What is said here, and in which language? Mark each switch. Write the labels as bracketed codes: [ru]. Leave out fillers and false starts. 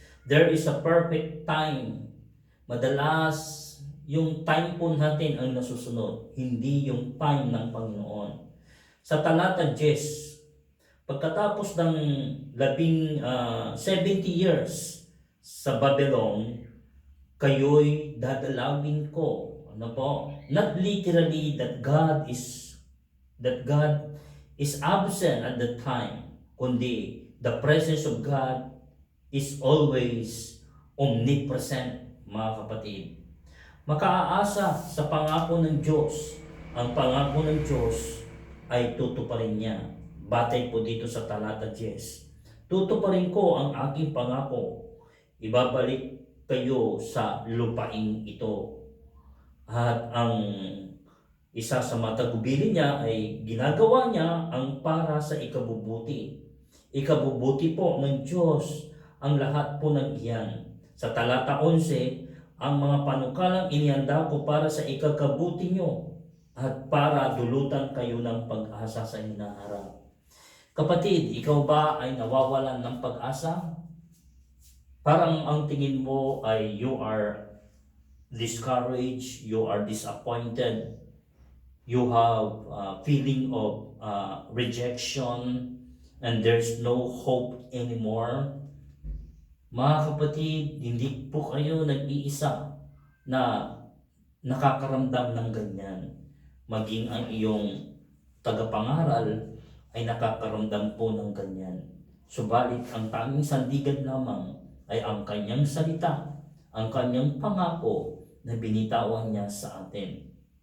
[en] There is a perfect time. [tl] Madalas, yung time po natin ang nasusunod, hindi yung time ng Panginoon. Sa talata 10, pagkatapos ng 70 years sa Babylon, kayo'y dadalawin ko. Ano po? [en] Not literally that God is absent at the time, kundi the presence of God is always omnipresent, [tl] mga kapatid. Makaaasa sa pangako ng Diyos. Ang pangako ng Diyos ay tutuparin niya. Batay po dito sa talata 10. Tutuparin ko ang aking pangako. Ibabalik kayo sa lupain ito. At ang isa sa matagubilin niya ay ginagawa niya ang para sa ikabubuti. Ikabubuti po ng Diyos ang lahat po ng iyan. Sa talata 11, ang mga panukalang inihanda ko para sa ikakabuti nyo at para dulutan kayo ng pag-asa sa hinaharap. Kapatid, ikaw ba ay nawawalan ng pag-asa? Parang ang tingin mo ay [en] you are discouraged, you are disappointed, you have a feeling of rejection, and there's no hope anymore. [tl] Mga kapatid, hindi po kayo nag-iisa na nakakaramdam ng ganyan. Maging ang iyong tagapangaral ay nakakaramdam po ng ganyan. Subalit ang tanging sandigan lamang ay ang kanyang salita, ang kanyang pangako na binitawan niya sa atin.